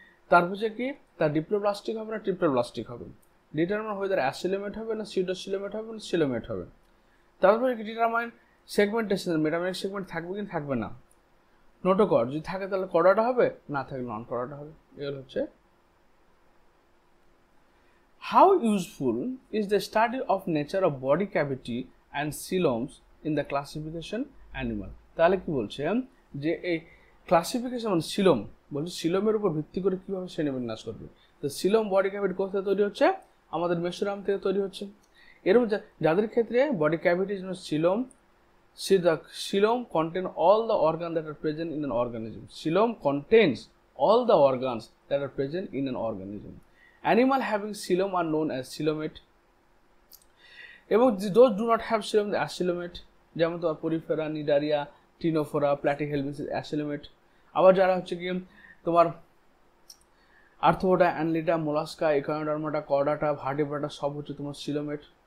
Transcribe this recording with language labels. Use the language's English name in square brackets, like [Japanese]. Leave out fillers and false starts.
[Bangla] তারপর হচ্ছে কি তার ডিপ্লোব্লাস্টিক হবে না ট্রিপ্লোব্লাস্টিক হবে। ডিটারমাইন হোয়েদার অ্যাসিলোমেট হবে না সিউডোসিলোমেট হবে না সিলোমেট হবে। তারপরে কি ডিটারমাইন সেগমেন্টেশন, মেটামেরিক সেগমেন্ট থাকবে কি থাকবে না। নোটোকর্ড যদি থাকে তাহলে কর্ডাটা হবে, না থাকলে নন কর্ডাটা হবে। এগুলো হচ্ছে। [English] How useful is the study of nature of body cavity and coeloms in the classification animal? [Bangla] তাহলে কি বলছে যে এই ক্লাসিফিকেশন মানে সিলোম, বলছে সিলোমের উপর ভিত্তি করে কিভাবে শ্রেণীবিন্যাস করবে। তো সিলোম বডি ক্যাভিটি কোথায় তৈরি হচ্ছে, আমাদের মেসোডার্ম থেকে তৈরি হচ্ছে। এরকম যাদের ক্ষেত্রে body cavity coelom, [English] the coelom contain all the organs that are present in an organism. Coelom contains all the organs that are present in an organism. Animal having coelom are known as coelomate. [Bangla] এবং [English] those do not have coelom, the acoelomate, [Bangla] যেমন তোমার Porifera, Cnidaria, ctenophora, Platyhelminthes acoelomate. আবার যারা হচ্ছে কি তোমার arthropoda, অ্যানলিডা, mollusca, ইকোনোডার্মাটা, chordata, Vertebrata সব হচ্ছে তোমার সিলোমেট।